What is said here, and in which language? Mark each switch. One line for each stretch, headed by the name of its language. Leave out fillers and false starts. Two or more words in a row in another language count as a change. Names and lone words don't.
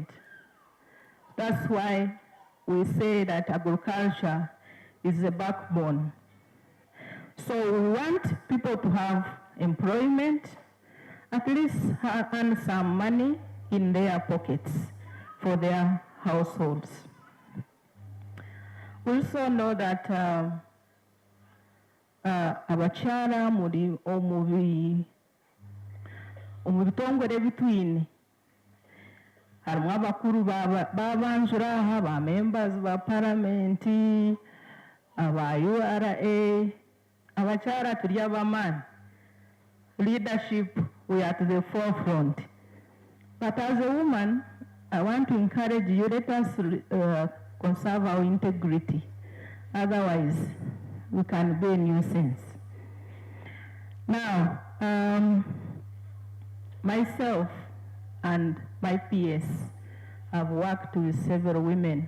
English: That's why we say that agriculture is the backbone. So we want people to have employment, at least earn some money in their pockets for their households. We also know that
Nyankole: abakyara muri omu bitongore bitwine harimu abakuru babanjura aha ba members ba paramenti aba URA abakyara turi abamani.
English: Leadership, we are to the forefront. But as a woman, I want to encourage you, let us conserve our integrity. Otherwise, we can be a nuisance. Now, myself and my PS have worked with several women.